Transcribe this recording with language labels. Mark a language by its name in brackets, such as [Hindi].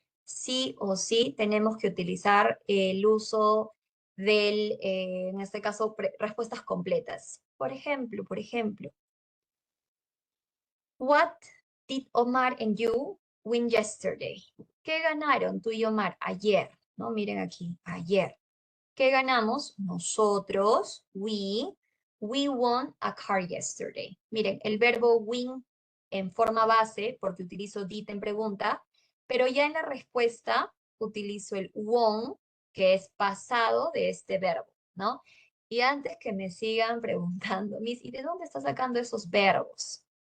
[Spanish] Sí o sí tenemos que utilizar el uso del, en este caso, respuestas completas. Por ejemplo, [English] what did Omar and you win yesterday. [Spanish] ¿Qué ganaron tú y Omar ayer? ¿No? Miren aquí, ayer. ¿Qué ganamos? Nosotros, [English] we won a car yesterday. [Spanish] Miren, el verbo win en forma base, porque utilizo did en pregunta, pero ya en la respuesta utilizo el won, que es pasado de este verbo, ¿no? Y antes que me sigan preguntando, Miss, ¿y de dónde está sacando esos verbos?